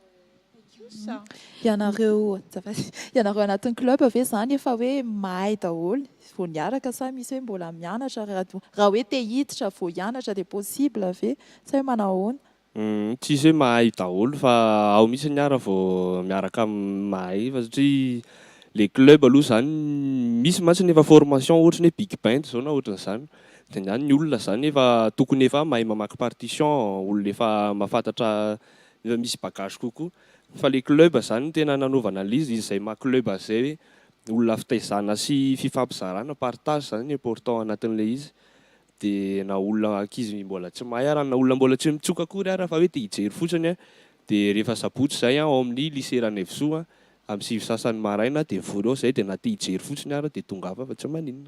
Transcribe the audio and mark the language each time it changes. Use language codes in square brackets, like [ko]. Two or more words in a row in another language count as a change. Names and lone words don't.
[mg] Ianareo anatin'ny club ve zany efa hoe mahay daholo vao niaraka sa misy hoe mbola mianatra raha hoe te hiditra vao hianatra dia possible ve sa hoe manao ahoana? Tsisy hoe mahay daholo fa ao mihitsy niara vao miaraka mahay fa satria [fr] les clubs [mg] aloha zany misy mantsy efa formation ohatrany hoe big band zao na ohatran'izany. Dia niany ny olona zany efa tokony efa mahay mamaky partition, olona efa mahafantatra efa misy bagage kokoa. Fa [fr] les clubs [mg] zany tena nanaovana an'izy izay maha club zay hoe olona fitaizana sy fifampizarana partage zany ny important anatin'ilay izy. Dia na olona ankizy mbola tsy mahay ary na olona mbola tsy mitsoka akory ary fa hoe te hijery fotsiny dia rehefa sabotsy zay ao amin'ny lycée Ranevsoa amin'ny 6 sasany maraina dia vory ao zay dia na te hijery fotsiny ary dia tonga afa fa tsy maninona.